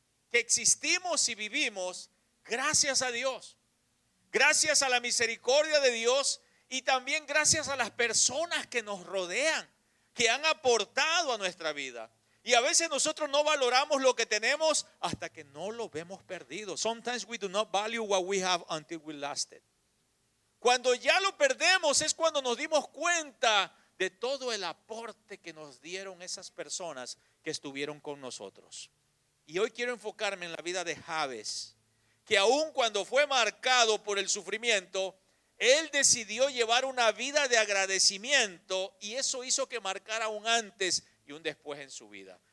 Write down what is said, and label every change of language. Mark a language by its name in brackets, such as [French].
[Spanish] Que existimos y vivimos gracias a Dios, gracias a la misericordia de Dios y también gracias a las personas que nos rodean, que han aportado a nuestra vida. Y a veces nosotros no valoramos lo que tenemos hasta que no lo vemos perdido. [English] Sometimes we do not value what we have until we lost it. [Spanish] Cuando ya lo perdemos es cuando nos dimos cuenta de todo el aporte que nos dieron esas personas que estuvieron con nosotros. Y hoy quiero enfocarme en la vida de Jabes, que aun cuando fue marcado por el sufrimiento, él decidió llevar una vida de agradecimiento y eso hizo que marcara un antes y un después en su vida.